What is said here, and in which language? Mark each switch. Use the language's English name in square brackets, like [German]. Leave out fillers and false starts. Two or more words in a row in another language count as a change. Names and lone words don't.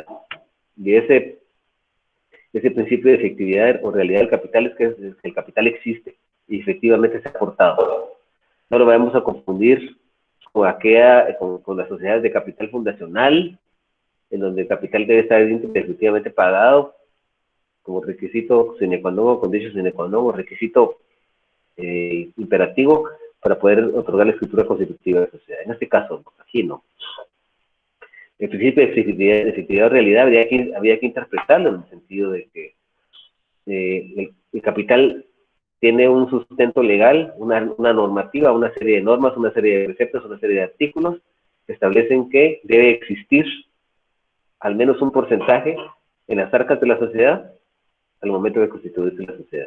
[Spanish] Y ese principio de efectividad o realidad del capital es que el capital existe y efectivamente se ha aportado. No lo vamos a confundir con las sociedades de capital fundacional, en donde el capital debe estar definitivamente pagado como requisito [Latin] sine qua non, [Spanish] condition [Latin] sine qua non, [Spanish] o requisito imperativo para poder otorgar la escritura constitutiva de la sociedad. En este caso, aquí no. El principio de efectividad o realidad habría que interpretarlo en el sentido de que el capital tiene un sustento legal, una normativa, una serie de normas, una serie de preceptos, una serie de artículos que establecen que debe existir al menos un porcentaje en las arcas de la sociedad al momento de constituirse la sociedad.